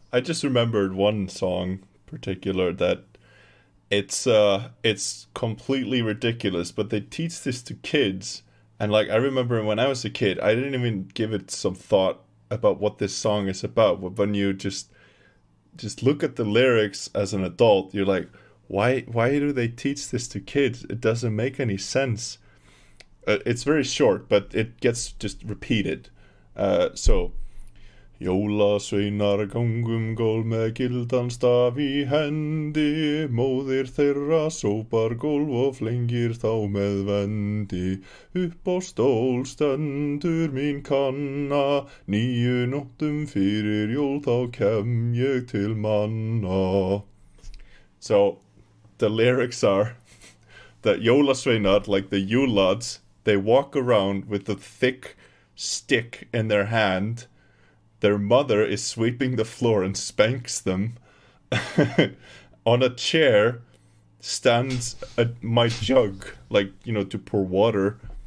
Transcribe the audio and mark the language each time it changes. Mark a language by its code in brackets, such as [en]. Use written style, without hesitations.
[en] I just remembered one song particular that it's completely ridiculous, but they teach this to kids, and like I remember when I was a kid, I didn't even give it some thought about what this song is about. But when you just look at the lyrics as an adult, you're like, why do they teach this to kids? It doesn't make any sense. It's very short, but it gets just repeated. [is] So Jólasveinar gangum gól með gildan staf í hendi, móðir þeirra sópar gólf og flengir þá með vendi. Upp á stól stendur mín kanna, 9 nóttum fyrir jól þá kem ég til manna. [en] So the lyrics are that Jólasveinar, like the Yule lads, they walk around with a thick stick in their hand. Their mother is sweeping the floor and spanks them. On a chair stands my jug, like, to pour water.